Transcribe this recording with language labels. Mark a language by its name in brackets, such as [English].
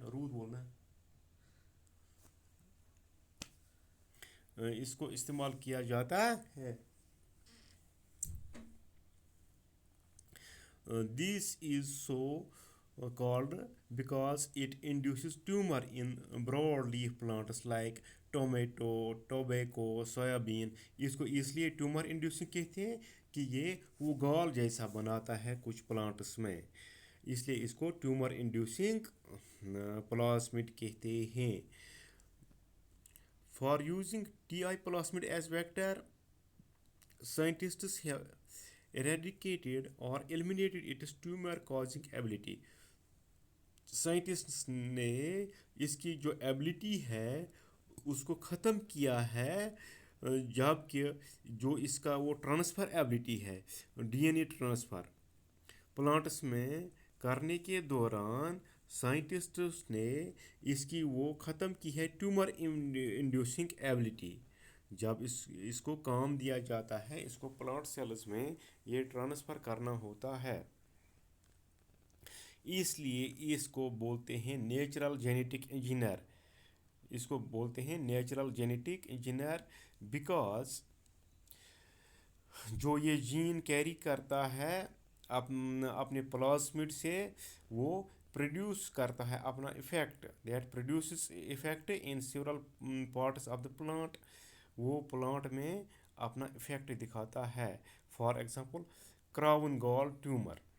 [Urdu] رود بولنا اس کو استعمال کیا جاتا ہے. [English] This is so called because it induces tumor in broadleaf plants like tomato, tobacco, soybean. [Urdu] اس کو اس لیے ٹیومر انڈیوسنگ کہتے ہیں کہ یہ وہ گال جیسا بناتا ہے کچھ پلانٹس میں. اس لیے اس کو ٹیومر انڈیوسنگ پلاسمid کہتے ہیں. [English] For using TI plasmid as vector, scientists have eradicated or eliminated its tumor causing ability. [Urdu] Scientist نے اس کی جو ایبلٹی ہے اس کو ختم کیا ہے جبکہ جو اس کا وہ ٹرانسفر ایبلٹی ہے D N a transfer plants میں کرنے کے دوران سائنٹسٹس نے اس کی وہ ختم کی ہے ٹیومر انڈیوسنگ ایبلٹی. جب اس کو کام دیا جاتا ہے اس کو پلانٹ سیلز میں یہ ٹرانسفر کرنا ہوتا ہے. اس لیے اس کو بولتے ہیں نیچرل جینیٹک انجینئر. اس کو بولتے ہیں نیچرل جینیٹک انجینئر بیکاز جو یہ جین کیری کرتا ہے اپنے پلاسمڈ سے وہ پروڈیوس کرتا ہے اپنا effect. [English] That produces effect in several parts of the plant. [Urdu] وہ پلانٹ میں اپنا افیکٹ دکھاتا ہے. [English] For example crown gall tumour.